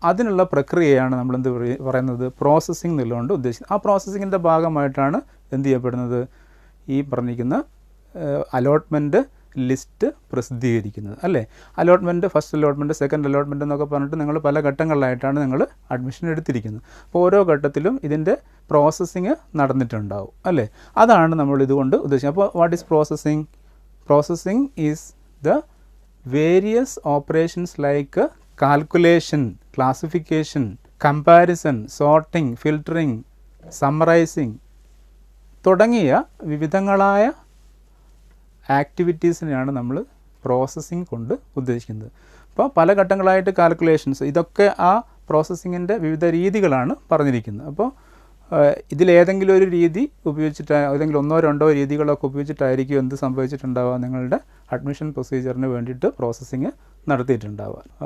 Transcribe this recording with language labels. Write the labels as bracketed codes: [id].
[ml] അതിനുള്ള പ്രക്രിയയാണ് നമ്മളെന്ത് പറയുന്നത്, പ്രോസസ്സിംഗ് എന്നുള്ളതുകൊണ്ട് ഉദ്ദേശിക്കുന്നത്. ആ പ്രോസസ്സിങ്ങിൻ്റെ ഭാഗമായിട്ടാണ് എന്ത് ചെയ്യപ്പെടുന്നത്, ഈ പറഞ്ഞിരിക്കുന്ന അലോട്ട്മെൻറ്റ് ലിസ്റ്റ് പ്രസിദ്ധീകരിക്കുന്നത് അല്ലേ. Allotment, first allotment, second allotment എന്നൊക്കെ പറഞ്ഞിട്ട് നിങ്ങൾ പല ഘട്ടങ്ങളിലായിട്ടാണ് നിങ്ങൾ അഡ്മിഷൻ എടുത്തിരിക്കുന്നത്. അപ്പോൾ ഓരോ ഘട്ടത്തിലും ഇതിൻ്റെ പ്രോസസ്സിങ് നടന്നിട്ടുണ്ടാവും അല്ലേ. അതാണ് നമ്മൾ ഇതുകൊണ്ട് ഉദ്ദേശിക്കുന്നത്. [en] അപ്പോൾ what is processing? Processing is the various operations like calculation, classification, comparison, sorting, filtering, summarizing [ml] തുടങ്ങിയ വിവിധങ്ങളായ ആക്ടിവിറ്റീസിനെയാണ് നമ്മൾ പ്രോസസ്സിംഗ് കൊണ്ട് ഉദ്ദേശിക്കുന്നത്. അപ്പോൾ പല ഘട്ടങ്ങളായിട്ട് കാൽക്കുലേഷൻസ്, ഇതൊക്കെ ആ പ്രോസസ്സിങ്ങിൻ്റെ വിവിധ രീതികളാണ് പറഞ്ഞിരിക്കുന്നത്. അപ്പോൾ ഇതിലേതെങ്കിലും ഒരു രീതി ഉപയോഗിച്ചിട്ട്, ഏതെങ്കിലും ഒന്നോ രണ്ടോ രീതികളൊക്കെ ഉപയോഗിച്ചിട്ടായിരിക്കും എന്ത് സംഭവിച്ചിട്ടുണ്ടാവുക, നിങ്ങളുടെ അഡ്മിഷൻ പ്രൊസീജിയറിന് വേണ്ടിയിട്ട് പ്രോസസ്സിങ് നടത്തിയിട്ടുണ്ടാവുക.